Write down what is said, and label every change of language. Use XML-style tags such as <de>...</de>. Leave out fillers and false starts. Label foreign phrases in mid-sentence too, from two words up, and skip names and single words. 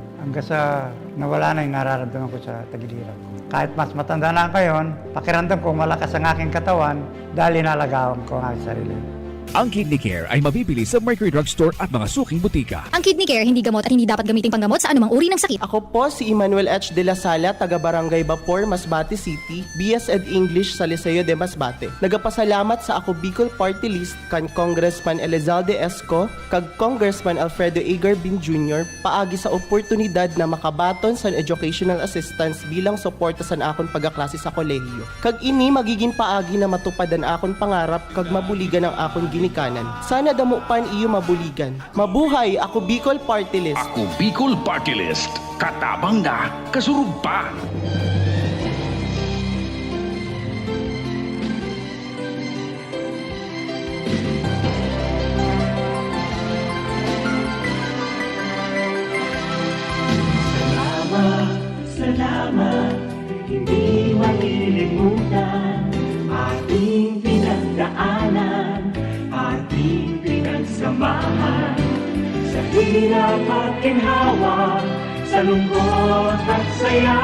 <tl>Hanggang sa nawala na yung nararamdaman ko sa tagiliran ko. Kahit mas matanda na ako ngayon, pakiramdam ko malakas ang aking katawan dahil inalagaan ko ang aking sarili. Ang Kidney Care ay mabibili sa Mercury Drugstore at mga suking butika. Ang Kidney Care hindi gamot at hindi dapat gamitin panggamot sa anumang uri ng sakit. Ako po si Emmanuel H. de la Sala, taga Barangay Bapor, Masbate City, BS Ed English sa Liceo de Masbate.</tl> <msb>Nagapasalamat sa ako Bicol Party List kan Congressman Elizalde Esco, kag Congressman Alfredo Egar Bin Jr. paagi sa oportunidad na makabaton sa</msb> <en>educational assistance</en> <msb>bilang suporta sa akon pagaklase sa kolehiyo. Kag ini magiging paagi na matupadan akon pangarap kag mabuligan ang akon ginikanan. Sana damo pan iyo mabuligan. Mabuhay ako Bicol Party List. Ako Bicol Party List. Katabang na, kasurug pa.</msb> <tl>Salamat, salamat, hindi malilimutan ating pinagdaanan, ating pinagsamahan, sa hirap at ginhawa, sa lungkot at saya.</tl>